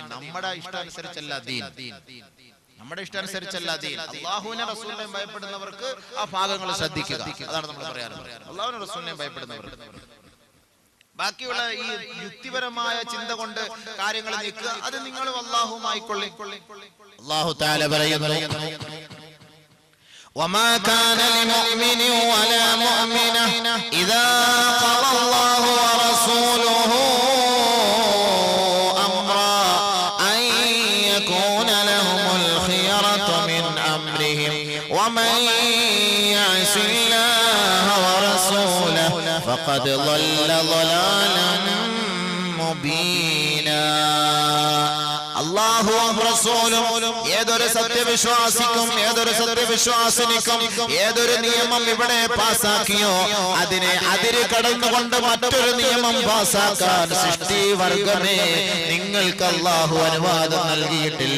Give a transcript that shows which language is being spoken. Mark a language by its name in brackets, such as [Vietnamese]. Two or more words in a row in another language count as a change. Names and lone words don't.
[Malayalam] നമ്മുടെ ഇഷ്ടാനുസരിച്ചല്ല ദീൻ. നമ്മുടെ ഇഷ്ടാനുസരിച്ചല്ല ദീൻ. അള്ളാഹുവിനെ റസൂലിനെയും ഭയപ്പെടുന്നവർക്ക് ആ ഭാഗങ്ങൾ ശ്രദ്ധിക്കുക. അതാണ് നമ്മൾ പറയാറുള്ളത്. അള്ളാഹുവിനെ റസൂലിനെയും ഭയപ്പെടുന്നവർക്ക് ബാക്കിയുള്ള ഈ യുക്തിപരമായ ചിന്ത കൊണ്ട് കാര്യങ്ങൾ നീക്കുക. അത് നിങ്ങൾ അള്ളാഹുവുമായിക്കൊള്ളി. [Arabic] الله تعالى [Malayalam] പറയുന്നു, [Arabic] وما كان لمؤمن ولا مؤمنة إذا قضى الله ورسوله أمرا أن يكون لهم الخيرة من أمرهم ومن يعص الله ورسوله فقد ضل ضلالا مبينا. [Malayalam] അല്ലാഹുവും റസൂലും ഏതൊരു സത്യവിശ്വാസിക്കും ഏതൊരു സത്യവിശ്വാസിനിക്കും ഏതൊരു നിയമം ഇവിടെ പാസാക്കിയോ അതിനെ അതിര് കടന്നുകൊണ്ട് മറ്റൊരു നിയമം പാസാക്കാൻ സൃഷ്ടിവർഗമേ നിങ്ങൾക്ക് അല്ലാഹു അനുവാദം നൽകിയിട്ടില്ല.